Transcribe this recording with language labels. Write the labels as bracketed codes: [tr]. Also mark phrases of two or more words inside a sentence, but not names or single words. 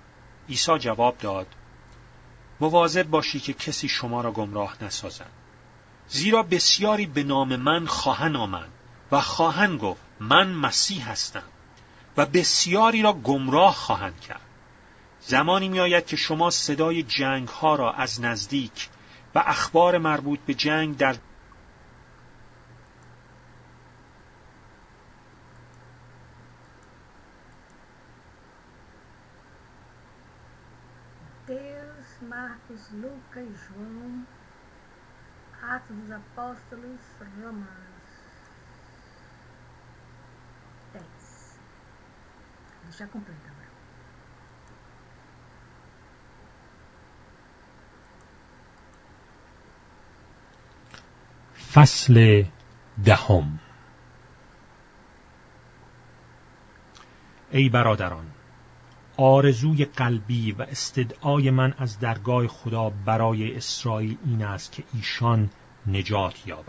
[fa] عیسی جواب داد: مواظب باشی که کسی شما را گمراه نسازد، زیرا بسیاری به نام من خواهند آمد و خواهند گفت من مسیح هستم و بسیاری را گمراه خواهند کرد. زمانی می آید که شما صدای جنگ ها را از نزدیک و اخبار مربوط به جنگ در [pt] Mateus, Marcos, Lucas, João, Atos dos Apóstolos, Romanos 10. Deixa completa agora. [fa] فصل 10. ای برادران، آرزوی قلبی و استدعای من از درگاه خدا برای اسرائیل این است که ایشان نجات یابند.